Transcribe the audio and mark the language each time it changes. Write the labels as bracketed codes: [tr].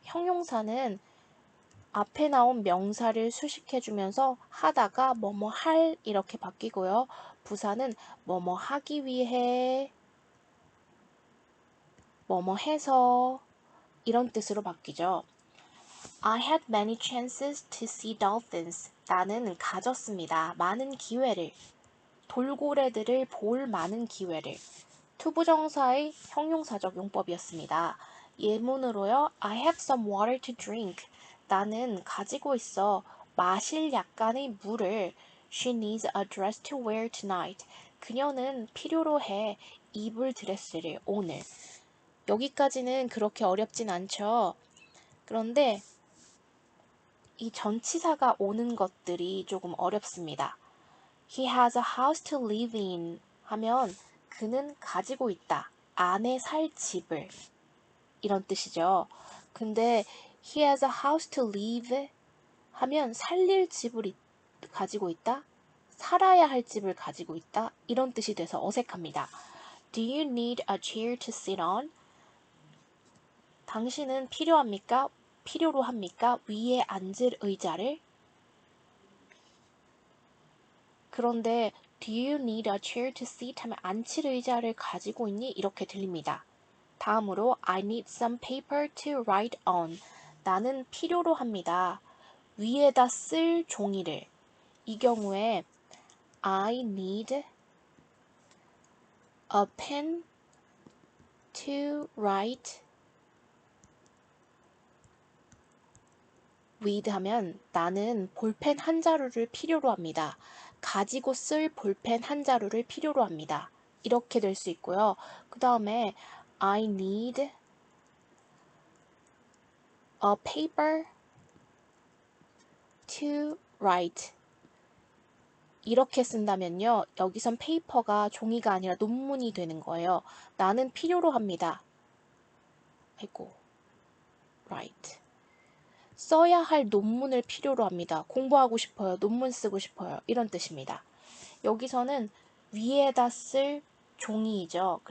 [ko] 형용사는 앞에 나온 명사를 수식해주면서 하다가 뭐뭐 할 이렇게 바뀌고요. 부사는 뭐뭐 하기 위해, 뭐뭐 해서 이런 뜻으로 바뀌죠. [en] I had many chances to see dolphins. [ko] 나는 가졌습니다. 많은 기회를. 돌고래들을 볼 많은 기회를. 투부정사의 형용사적 용법이었습니다. 예문으로요. [en] I have some water to drink. [ko] 나는 가지고 있어 마실 약간의 물을. [en] She needs a dress to wear tonight. [ko] 그녀는 필요로 해 입을 드레스를 오늘. 여기까지는 그렇게 어렵진 않죠. 그런데 이 전치사가 오는 것들이 조금 어렵습니다. [en] He has a house to live in [ko] 하면 그는 가지고 있다. 안에 살 집을. 이런 뜻이죠. 근데 [en] he has a house to live [ko] 하면 살릴 집을 가지고 있다. 살아야 할 집을 가지고 있다. 이런 뜻이 돼서 어색합니다. [en] Do you need a chair to sit on? [ko] 당신은 필요합니까? 필요로 합니까? 위에 앉을 의자를? 그런데 [en] Do you need a chair to sit? [ko] 하면 앉힐 의자를 가지고 있니? 이렇게 들립니다. 다음으로 [en] I need some paper to write on. [ko] 나는 필요로 합니다. 위에다 쓸 종이를. 이 경우에 [en] I need a pen to write with [ko] 하면 나는 볼펜 한 자루를 필요로 합니다. 가지고 쓸 볼펜 한 자루를 필요로 합니다. 이렇게 될 수 있고요. 그 다음에 [en] I need a paper to write. [ko] 이렇게 쓴다면요. 여기선 페이퍼가 종이가 아니라 논문이 되는 거예요. 나는 필요로 합니다. 아이고, write. 써야 할 논문을 필요로 합니다. 공부하고 싶어요. 논문 쓰고 싶어요. 이런 뜻입니다. 여기서는 위에다 쓸 종이이죠.